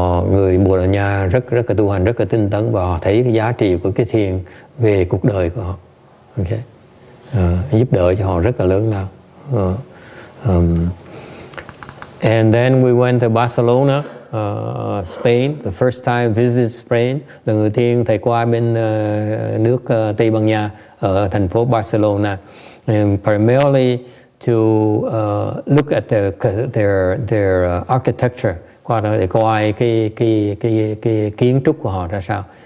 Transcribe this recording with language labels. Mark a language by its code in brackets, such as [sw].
[vi] Người Bồ Đào Nha rất là tu hành, rất là tinh tấn, và họ thấy cái giá trị của cái thiền về cuộc đời của họ. Okay, giúp đỡ cho họ rất là lớn lao. [en] And then we went to Barcelona, Spain. The first time visit Spain. [vi] Lần đầu tiên thầy qua bên nước Tây Ban Nha ở thành phố Barcelona, [en] and primarily to look at their architecture, [vi] qua đó để coi cái kiến trúc của họ ra sao.